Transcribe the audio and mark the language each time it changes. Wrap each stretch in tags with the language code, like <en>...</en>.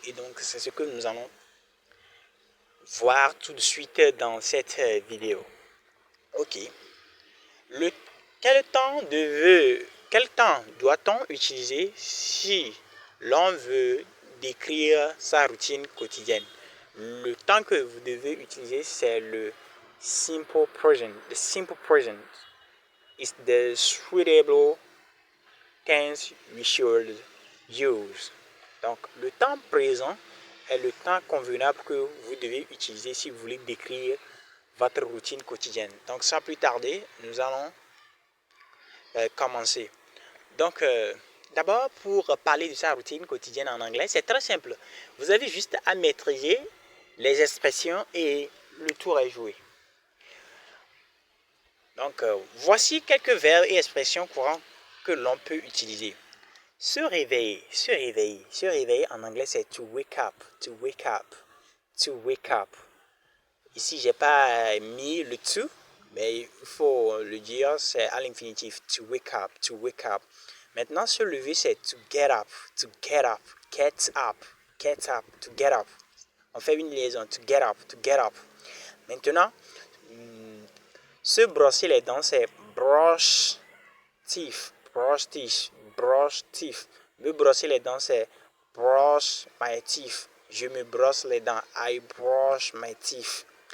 <fr>Et donc, c'est ce que nous allons voir tout de suite dans cette vidéo. Ok. Le, quel temps doit-on utiliser si l'on veut décrire sa routine quotidienne? Le temps que vous devez utiliser, c'est le simple present.</fr> <en>The simple present is the suitable tense we should use.</en> <fr>Donc, le temps présent est le temps convenable que vous devez utiliser si vous voulez décrire votre routine quotidienne. Donc, sans plus tarder, nous allons commencer. Donc, d'abord, pour parler de sa routine quotidienne en anglais, c'est très simple. Vous avez juste à maîtriser les expressions et le tour est joué. Donc, voici quelques verbes et expressions courantes que l'on peut utiliser. Se réveiller, se réveiller, se réveiller en anglais c'est</fr> <en>to wake up, to wake up, to wake up.</en> <fr>Ici j'ai pas mis le to, mais il faut le dire, c'est à l'infinitif,</fr> <en>to wake up, to wake up.</en> <fr>Maintenant se lever c'est</fr> <en>to get up, to get up, get up, get up, to get up.</en> <fr>On fait une liaison,</fr> <en>to get up, to get up.</en> <fr>Maintenant, se brosser les dents c'est</fr> <en>brush teeth, brush teeth, brush teeth.</en> <fr>Me brosser les dents, c'est</fr> <en>brush my teeth.</en> <fr>Je me brosse les dents.</fr> <en>I brush my teeth.</en>